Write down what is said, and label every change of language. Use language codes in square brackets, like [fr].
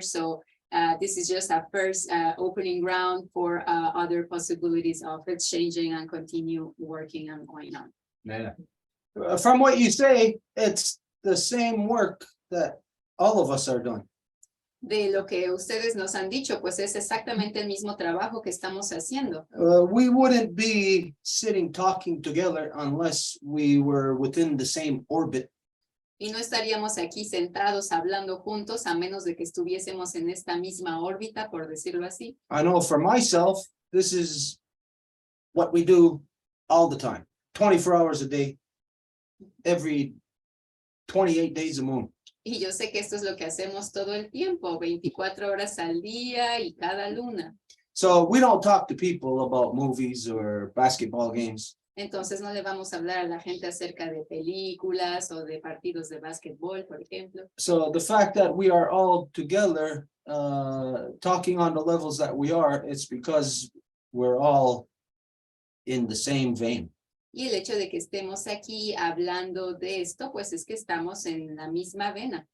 [en] So this is just a first opening ground for other possibilities of exchanging and continue working and going on. Yeah. From what you say, it's the same work that all of us are doing. [es] De lo que ustedes nos han dicho, pues es exactamente el mismo trabajo que estamos haciendo. [en] We wouldn't be sitting talking together unless we were within the same orbit. [es] Y no estaríamos aquí sentados hablando juntos a menos de que estuviésemos en esta misma órbita, por decirlo así. [en] I know for myself, this is what we do all the time, 24 hours a day, every 28 days a month. [es] Y yo sé que esto es lo que hacemos todo el tiempo, 24 horas al día y cada luna. [en] So we don't talk to people about movies or basketball games. [es] Entonces no le vamos a hablar a la gente acerca de películas o de partidos de básquetbol, por ejemplo. [en] So the fact that we are all together talking on the levels that we are, it's because we're all in the same vein. [es] Y el hecho de que estemos aquí hablando de esto, pues es que estamos en la misma vena.